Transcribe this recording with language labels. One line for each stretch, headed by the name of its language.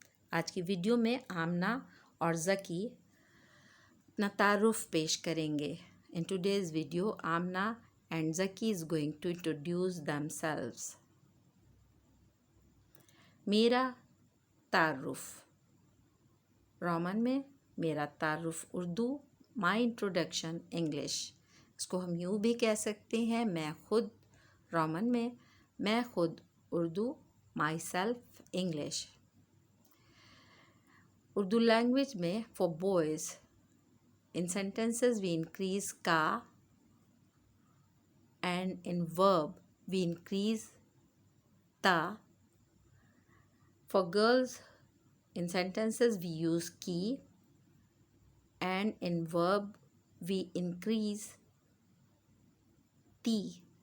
Urdu: آج کی ویڈیو میں آمنہ اور ذکی اپنا تعارف پیش کریں گے.
English: In today's video, Amna and Zaki is going to introduce themselves.
Urdu: میرا تعارف رومن میں، میرا تعارف اردو،
English: My introduction English.
Urdu: اس کو ہم یوں بھی کہہ سکتے ہیں، میں خود رومن میں، میں خود Urdu,
English: Myself English. Urdu language میں for boys in sentences we increase ka and in verb we increase ta. For girls in sentences we use ki and in verb we increase ti.